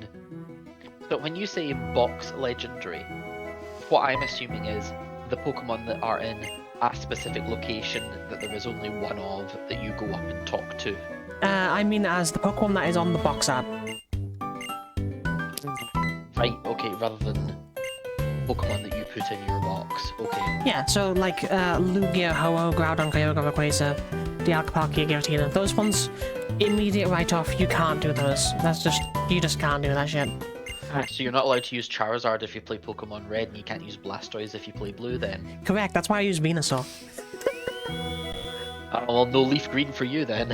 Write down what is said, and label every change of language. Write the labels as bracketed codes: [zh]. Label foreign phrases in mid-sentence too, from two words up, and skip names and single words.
[en] So when you say box legendary, what I'm assuming is the Pokemon that are in a specific location that there is only one of that you go up and talk to. I mean as the Pokemon that is on the box art. Right, okay, rather than Pokemon that you put in your box. Okay. Yeah, so like Lugia, Ho-Oh, Groudon, Kyogre, Rayquaza, Dialga-Palkia, Giratina, those ones, immediate write-off, you can't do those. That's just, you just can't do that shit. So you're not allowed to use Charizard if you play Pokemon Red, and you can't use Blastoise if you play Blue then? Correct, that's why I use Venusaur. Well, no Leaf Green for you then.